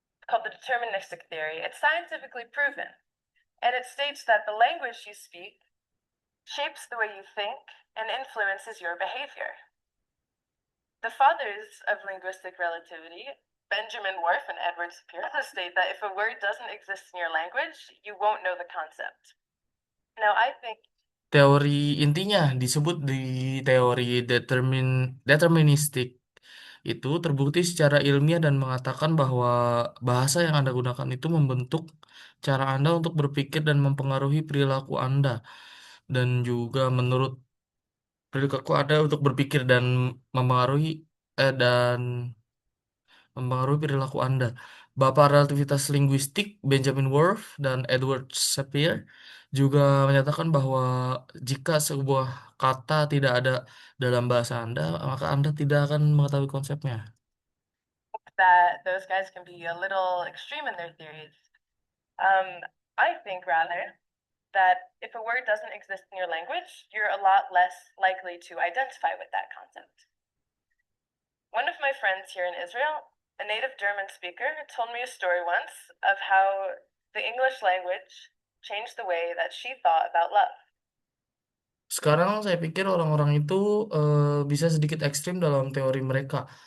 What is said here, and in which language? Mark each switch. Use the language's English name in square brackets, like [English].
[English] called the deterministic theory. It's scientifically proven, and it states that the language you speak shapes the way you think and influences your behavior. The fathers of linguistic relativity, Benjamin Whorf and Edward Sapir, state that if a word doesn't exist in your language, you won't know the concept. Now, I think [Indonesian] Teori intinya disebut di teori deterministik itu terbukti secara ilmiah dan mengatakan bahwa bahasa yang Anda gunakan itu membentuk cara Anda untuk berpikir dan mempengaruhi perilaku Anda dan juga menurut perilaku Anda untuk berpikir dan mempengaruhi dan mempengaruhi perilaku Anda. Bapak relativitas linguistik Benjamin Whorf dan Edward Sapir juga menyatakan bahwa jika sebuah kata tidak ada dalam bahasa Anda, maka Anda tidak akan mengetahui konsepnya. [English] that those guys can be a little extreme in their theories. I think rather that if a word doesn't exist in your language, you're a lot less likely to identify with that concept. One of my friends here in Israel, a native German speaker, told me a story once of how the English language changed the way that she thought about love. [Indonesian] Sekarang saya pikir orang-orang itu bisa sedikit ekstrim dalam teori mereka.